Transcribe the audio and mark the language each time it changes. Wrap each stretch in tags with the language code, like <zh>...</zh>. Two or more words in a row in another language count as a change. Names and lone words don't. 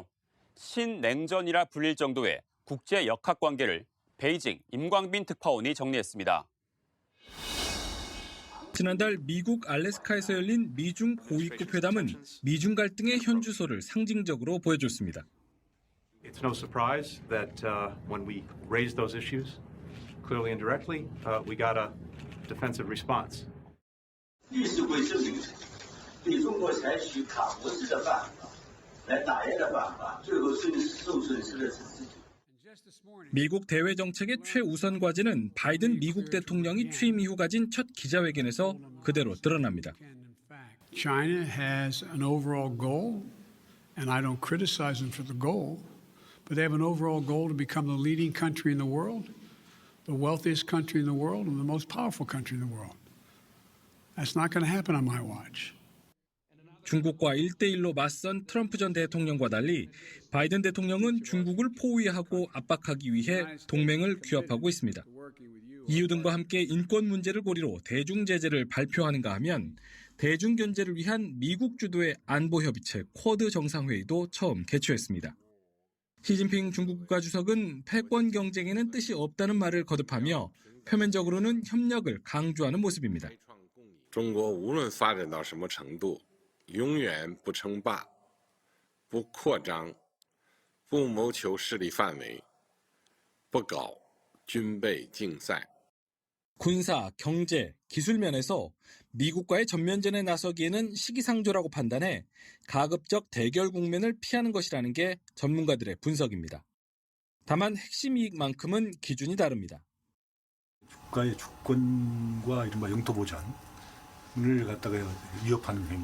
<ko>신냉전이라 불릴 정도의 국제 역학 관계를 베이징 임광빈 특파원이 정리했습니다. 지난달 미국 알래스카에서 열린 미중 고위급 회담은 미중 갈등의 현주소를 상징적으로 보여줬습니다.</ko> <en>It's no surprise that when we raised those issues, clearly and directly, we got a defensive response.</en> <zh>议事规证明，对中国采取卡脖子的办法来打压的办法，最后受损失的是自己。</zh> <ko>미국 대외 정책의 최우선 과제는 바이든 미국 대통령이 취임 이후 가진 첫 기자회견에서 그대로 드러납니다.</ko> <en>China has an overall goal, and I don't criticize them for the goal, but they have an overall goal to become the leading country in the world, the wealthiest country in the world, and the most powerful country in the world. That's not going to happen on my watch.</en> <ko>중국과 1대1로 맞선 트럼프 전 대통령과 달리 바이든 대통령은 중국을 포위하고 압박하기 위해 동맹을 규합하고 있습니다. EU 등과 함께 인권 문제를 고리로 대중 제재를 발표하는가 하면 대중 견제를 위한 미국 주도의 안보협의체 쿼드 정상회의도 처음 개최했습니다. 시진핑 중국 국가주석은 패권 경쟁에는 뜻이 없다는 말을 거듭하며 표면적으로는 협력을 강조하는 모습입니다.</ko> <zh>中国无论发展到什么程度 永远不称霸、不扩张、不谋求势力范围、不搞军备竞赛。</zh> <ko>군사, 경제, 기술 면에서 미국과의 전면전에 나서기에는 시기상조라고 판단해 가급적 대결 국면을 피하는 것이라는 게 전문가들의 분석입니다. 다만 핵심 이익만큼은 기준이 다릅니다. 국가의 주권과 이른바 영토 보전을 갖다가 위협하는 행위.</ko>